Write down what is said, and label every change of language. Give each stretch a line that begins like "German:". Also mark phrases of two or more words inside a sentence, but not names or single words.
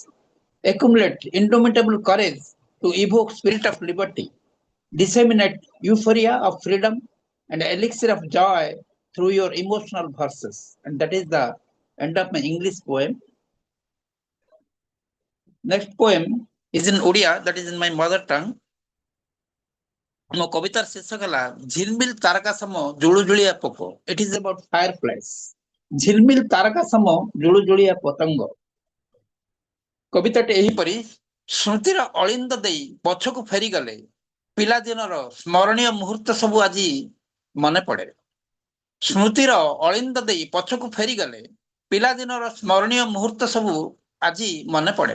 English: Accumulate indomitable courage to evoke spirit of liberty. Disseminate euphoria of freedom and elixir of joy through your emotional verses. And that is the end of my English poem. Next poem is in Odia, that is in my mother tongue.
Odia: ମୋ କବିତାର ଶୀର୍ଷକ ହେଲା ଝିଲମିଲ ତାରକା ସମ ଜୁଳୁଜୁଳିଆ ପୋକ.
English: It is about fireflies.
Odia: ଝିଲମିଲ ତାରକା ସମ ଜୁଳୁଜୁଳିଆ ପତଙ୍ଗ. କବିତାଟି ଏହିପରି ସ୍ମୃତିର ଅଳିନ୍ଦ ଦେଇ ପଛକୁ ଫେରିଗଲେ ପିଲାଦିନର ସ୍ମରଣୀୟ ମୁହୂର୍ତ୍ତ ସବୁ ଆଜି ମନେ ପଡେ. ସ୍ମୃତିର ଅଳିନ୍ଦ ଦେଇ ପଛକୁ ଫେରିଗଲେ ପିଲାଦିନର ସ୍ମରଣୀୟ ମୁହୂର୍ତ୍ତ ସବୁ ଆଜି ମନେ ପଡେ.